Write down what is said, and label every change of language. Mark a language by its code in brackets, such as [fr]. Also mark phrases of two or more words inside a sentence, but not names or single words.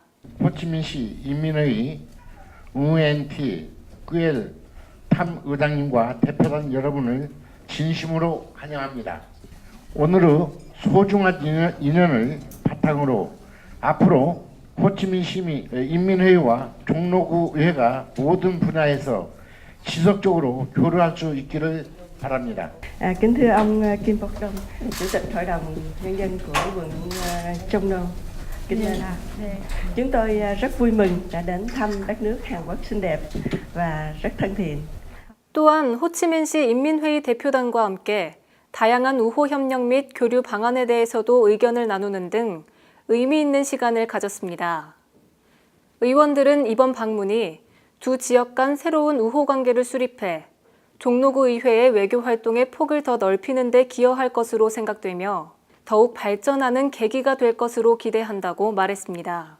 [ko] 호치민시 인민의 UNT 꾸엘 탐 의장님과 대표단 여러분을 진심으로 환영합니다. 오늘의 소중한 인연을 바탕으로 앞으로 호치민시 인민회의와 종로구의회가 mo든 분야에서 지속적으로 교류할 수 있기를 바랍니다. [vi] Kính thưa ông Kim Bok Đông, Chủ tịch Hội đồng Nhân dân của quận Trong Nô, Kinh Đô La. Chúng tôi rất vui mừng đã đến thăm đất nước Hàn Quốc xinh đẹp và rất thân thiện. [ko] 또한 호치민시 인민회의 대표단과 함께 다양한 우호 협력 및 교류 방안에 대해서도 의견을 나누는 등 의미 있는 시간을 가졌습니다. 의원들은 이번 방문이 두 지역 간 새로운 우호 관계를 수립해 종로구 의회의 외교 활동의 폭을 더 넓히는 데 기여할 것으로 생각되며 더욱 발전하는 계기가 될 것으로 기대한다고 말했습니다.